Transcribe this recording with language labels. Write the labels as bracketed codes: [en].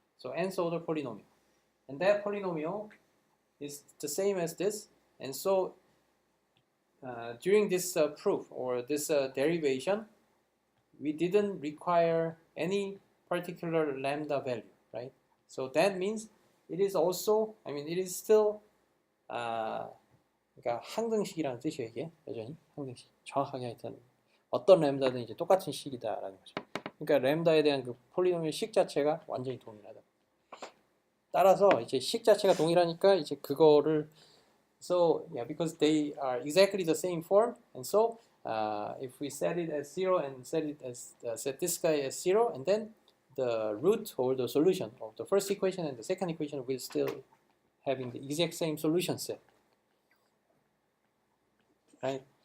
[en] So nth order polynomial, and that polynomial is the same as this, and so during this proof or this derivation, we didn't require any particular lambda value, right? So that means it is also, I mean, it is still [ko] 그러니까 항등식이라는 뜻이에요. 이게 여전히 항등식. 정확하게 하여튼 어떤 램다든 이제 똑같은 식이다라는 거죠. 그러니까 램다에 대한 그 폴리노미얼 식 자체가 완전히 동일하다. 따라서 이제 식 자체가 동일하니까 이제 그거를 [en] so yeah, because they are exactly the same form, and so if we set it as 0 and set it as set this guy as 0, and then the root or the solution of the first equation and the second equation will still having the exact same solution set, right?